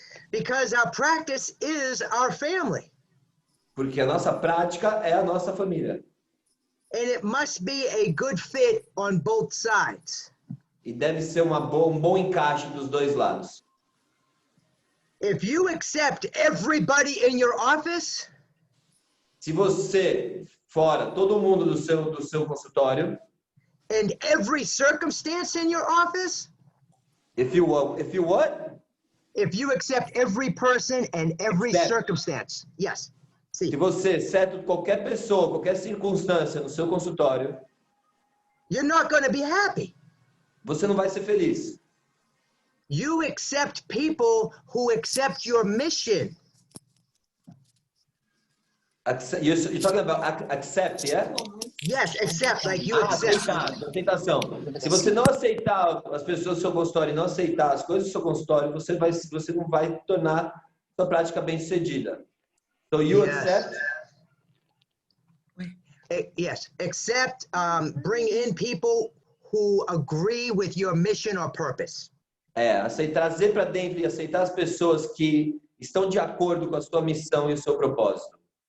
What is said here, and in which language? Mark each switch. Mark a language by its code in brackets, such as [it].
[en] Because our practice is our family. [pt] Porque a nossa prática é a nossa família. [en] And it must be a good fit on both sides. [pt] E deve ser um bom encaixe dos dois lados. [en] If you accept everybody in your office, [pt] Se você, todo mundo do seu consultório, [en] and every circumstance in your office, if you what? if you accept every person and every Accept. circumstance, yes. See, [pt] Se você, exceto qualquer pessoa, qualquer circunstância no seu consultório, [en] you're not going to be happy. [pt] você não vai ser feliz. [en] You accept people who accept your mission. You're talking about accept, yeah? Yes, accept, like you accept. [pt] Aceitação. Se você não aceitar as pessoas do seu consultório e não aceitar as coisas do seu consultório, você não vai tornar sua prática bem-sucedida. [en] So you Yes. accept? Yes, accept, bring in people who agree with your mission or purpose. [pt] Trazer para dentro e aceitar as pessoas que estão de acordo com a sua missão e o seu propósito.